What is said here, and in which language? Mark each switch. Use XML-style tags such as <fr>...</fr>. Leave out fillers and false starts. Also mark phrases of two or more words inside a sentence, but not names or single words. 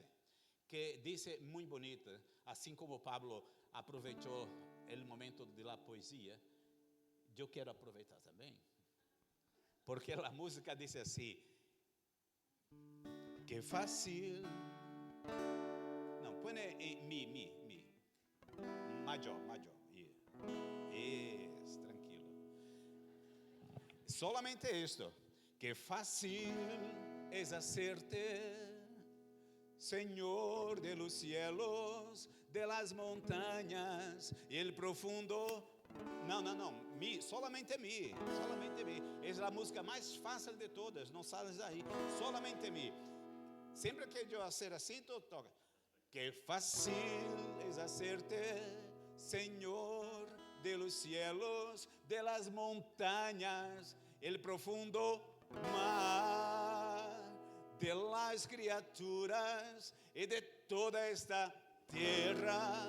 <pt>Que diz muito bonita, assim como Pablo aproveitou o momento da poesia, eu quero aproveitar também. Porque a música diz assim:</pt> <es>que fácil.</es> <pt>Não, põe mi. Major. Isso, tranquilo. Solamente isto.</pt> <es>Que fácil es hacerte Señor de los cielos, de las montañas y el profundo.</es> <pt>Não, mi, solamente mi. É a música mais fácil de todas, não sales daí.</pt> <es>Solamente mi.</es> <pt>Sempre que eu fazer assim, tu toca.</pt> <es>Que fácil es hacerte Señor de los cielos, de las montañas, el profundo mar, de las criaturas y de toda esta tierra.</es>